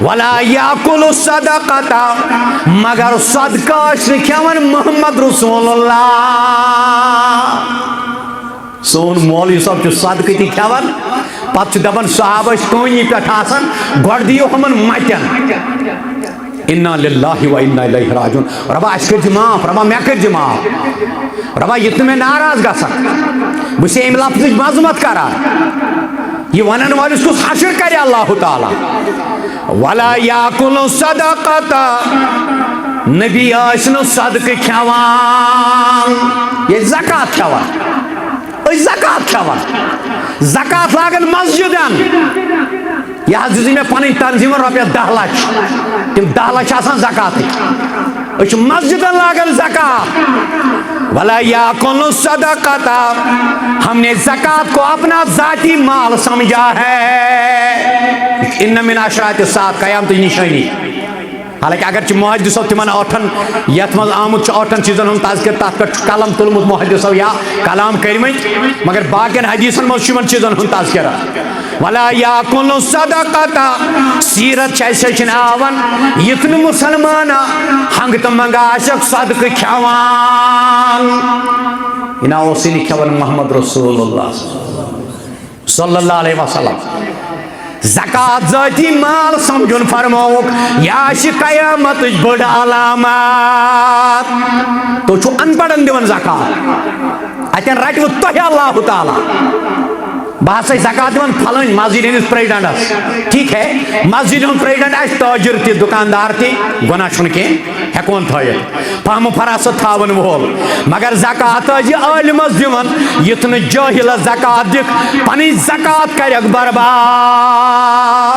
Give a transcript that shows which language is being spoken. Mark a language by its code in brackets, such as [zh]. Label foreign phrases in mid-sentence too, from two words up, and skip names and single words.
[ar] ولا یاکل صدقتا, [ks] مگر صدقہ ٲسۍ نہٕ کھٮ۪وان محمد رسول اللہ. سون مولوی صاحب چھُ صدقہ تہِ کھٮ۪وان, پتہٕ چھُ دپان صحابہ ٲسۍ کٲنی پٮ۪ٹھ آسان گۄڈٕ دِیِو ہُمن مٹٮ۪ن. [ar] انا للہ و انا الیہ راجعون. [ks] ربا اَسہِ کٔرۍزِ معاف, ربا مےٚ کٔرۍزِ معاف, ربا یہِ تہِ نہٕ مےٚ ناراض گژھان, بہٕ چھُس اَمہِ لفظٕچ مذمت کران. یہ ونن والس کس حشر کرے اللہ تعالیٰ. [ar] ولا یاکل صدقتا, [ks] نبی ٲسۍ نہٕ صدقہ کھٮ۪وان, یہ زکات کھٮ۪وان, أسۍ زکات کھٮ۪وان, زکات لاگن مسجدن. یہ حظ دِژٕے مےٚ پنٕنۍ تنظیٖمن رۄپیس 10 لچھ, تِم 10 لچھ آسان زکاتٕکۍ, أسۍ چھِ مسجدن لاگن زکات. [ar] ولا یاکل صدقتا, [ur] ہم نے زکات کو اپنا ذاتی مال سمجھا ہے. [ar] ان من اشراط الساعۃ, [ks] قیامت نشانی. حالانکہ اگرچہ محدثو تمن 8 یت مز آمت 8 چیزن ہند تذکر تر پہ قلم تلمت محدثو یا کلام کرمت, مگر باقین حدیثن مز چیزن ہند تذکر. [ar] ولا یاکل صدقتا, [ks] سیرت چھ آون یتن مسلمان ہنگ تو منگا آشک صدقہ کھیوان. یہ اوسے نہ کھیوان محمد رسول اللہ [ar] صلی اللہ علیہ وسلم. [ks] زکات ذاتی مال سمجھن فرموک یہ قیامت بڑ علامات. تو چھو ان پڑھن دیون زکات, اتن رٹو تہ اللہ تعالیٰ. بہت زکات دیون پھلن مسجد ہندس پریزیڈنٹس, [ur] ٹھیک ہے, [ks] مسجد ہند پریزیڈنٹ آس تاجر تہ دکاندار تہ گناہ چھن کی ہیکون تھٲیِتھ, فہم فراست تھاون وول, مگر زکات عالمس دیون یُتھ نہٕ جٲہِل زکات دِکھ پنٕنۍ زکات کرکھ برباد.